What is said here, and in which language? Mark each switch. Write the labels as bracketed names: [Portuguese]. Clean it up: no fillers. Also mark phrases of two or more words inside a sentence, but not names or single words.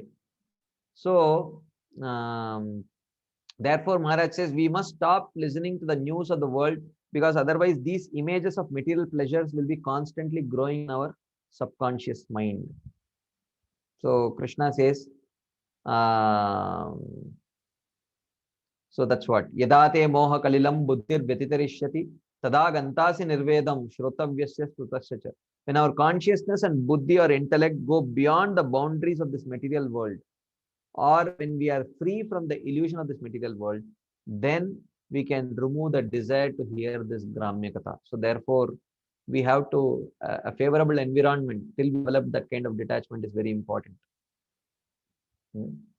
[English] So, therefore, Maharaj says we must stop listening to the news of the world, because otherwise these images of material pleasures will be constantly growing in our subconscious mind. So Krishna says, so that's what [Sanskrit] यदाते मोह कलिलं बुद्धिर् व्यतितरिष्यति तदा गन्तासि निर्वेदं श्रोतव्यस्य श्रुतस्य. [English] When our consciousness and buddhi or intellect go beyond the boundaries of this material world, or when we are free from the illusion of this material world, then we can remove the desire to hear this [Sanskrit] ग्राम्य कथा. [English] So therefore, we have to, a favorable environment till we develop that kind of detachment is very important.